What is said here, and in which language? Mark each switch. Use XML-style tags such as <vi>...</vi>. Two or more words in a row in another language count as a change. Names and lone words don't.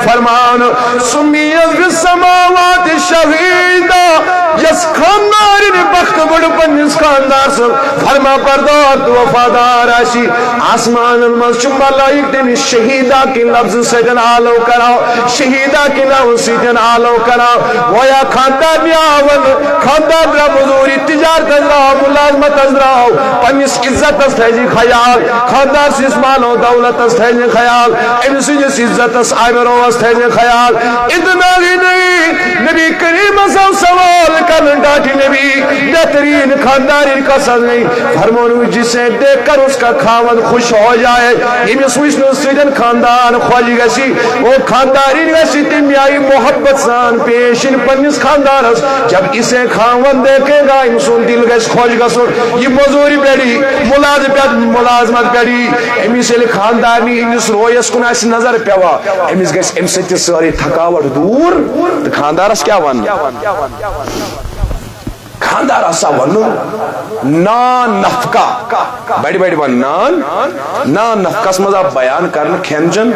<ks>فرماونہٕ سُمیت</ks> <ar>فی السماوات</ar> <ks>شہیدا یس خاندارنہِ بخت بڑٕ پننِس خاندار سٕنٛز فرما بردار تہٕ وفادار آسہِ آسمانن منٛز چھُ ملائک تٔمِس شہیدا کہِ لفظٕ سۭتۍ آلو کران شہیدا کہِ ناوٕ سۭتۍ آلو کران گویا خاندارنہِ آو خاندار درٛاو موٚزوٗرِ تجارتس درٛاو مُلازمتس درٛاو پننِس عزتس تھٲیزِ خیال خاندار سٕنٛدِس مالو دولتس تھٲیزِ خیال أمۍ سٕنٛدِس عزتس آبروس تھٲیزِ خیال</ks> <ur>اتنا ہی نہیں</ur> <ks>نبی کریم صاحب سوال کرن ڈاٹی نبی بہترین خانداری کا سزائی فرمون</ks> <ur>جسے دیکھ کر اس کا خاوند خوش ہو جائے</ur> <ks>یمس وچھنہٕ سۭتۍ خاندان خۄش گژھِ وہ خانداری گژھِ تمہِ آیہِ محبت سان پیش یِن پننِس خاندارس</ks> <ur>جب اسے خاوند دیکھے گا</ur> <ks>أمۍ سُنٛد دل گژھِ خۄش گژھُن یہِ موٚزوٗرِ پٮ۪ٹھی مُلازمت پٮ۪ٹھی أمِس ییٚلہِ خاندارنی ہٕنٛدِس رویس کُن آسہِ نظر پیوان أمِس گژھِ أمۍ سۭتۍ تہِ سٲرٕے تھکاوٹ دوٗر تہٕ خاندارس کیٛاہ ونُن خاندار آسا ونُن نان نفقہ بڑِ بڑِ ون نان نفقس منٛز آو بیان کرنہٕ کھٮ۪ن چٮ۪ن</ks>